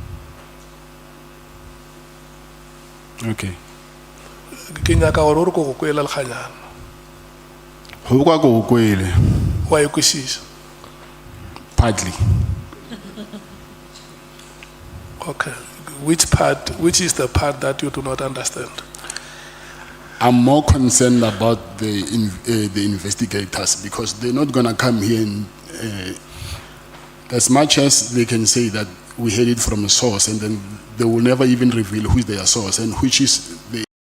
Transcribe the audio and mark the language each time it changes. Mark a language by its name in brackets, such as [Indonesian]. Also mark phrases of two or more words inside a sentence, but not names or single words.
[English] okay. [Northern Sotho] Ke nyaka gore o re ko go kwela lekganyana. Go kwa go kwele, Wa e kwešiša? [English] partly. Okay. Which is the part that you do not understand? I'm more concerned about the investigators because they're not gonna come here and as much as they can say that we heard it from a source, and then they will never even reveal who is their source and which is the.